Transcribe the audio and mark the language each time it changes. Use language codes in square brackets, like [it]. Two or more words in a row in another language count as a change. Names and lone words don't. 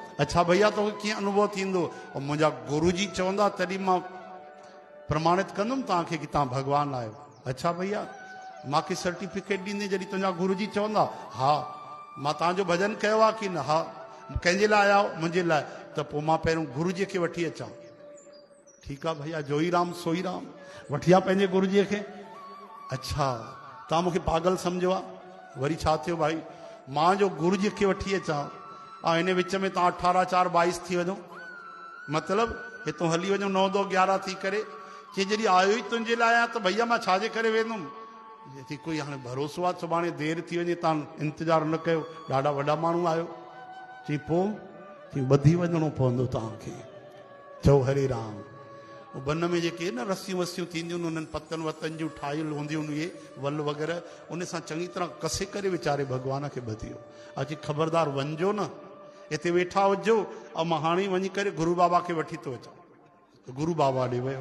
[sd] अच्छा भैया तोखे कीअं अनुभव थींदो? और मुंहिंजा गुरु जी चवंदा तॾहिं मां प्रमाणित कंदुमि तव्हांखे कि तव्हां भगवान आहियो। अच्छा भैया, मूंखे सर्टिफिकेट ॾींदे जॾहिं तुंहिंजा गुरु जी चवंदा, हा मां तव्हांजो भजन कयो आहे कि न? हा। कंहिंजे लाइ आया हो? मुंहिंजे लाइ। त पोइ मां पहिरियों गुरु जी खे वठी अचां। ठीकु आहे भैया, जो ई राम सोई राम, वठी आ पंहिंजे गुरु जी खे। अच्छा, तव्हां मूंखे पागल सम्झो आहे? वरी छा थियो भाई? मां जो गुरु जी खे वठी अचां ऐं हिन विच में तव्हां 18-4-22 थी वञो, मतिलबु हितां हली वञो 9-2-11 थी करे। चई जॾहिं आयो ई तुंहिंजे लाइ आहियां त भैया मां छाजे करे वेंदुमि? चई कोई हाणे भरोसो आहे सुभाणे देरि थी वञे, तव्हां इंतज़ारु न कयो, ॾाढा वॾा माण्हू आहियो। चई पोइ? चई ॿधी वञिणो पवंदो तव्हांखे। चओ हरे राम। वन में जेके न रसियूं वसियूं थींदियूं आहिनि, उन्हनि पतनि वतनि जूं ठाहियल हूंदियूं आहिनि, इहे वल वग़ैरह, उन सां चङी तरह कसे करे वीचारे भॻवान खे ॿधियो। अची ख़बरदार वञिजो न, हिते वेठा हुजो ऐं मां हाणे वञी करे गुरू बाबा खे वठी थो अचां। गुरू बाबा ॾे वियो।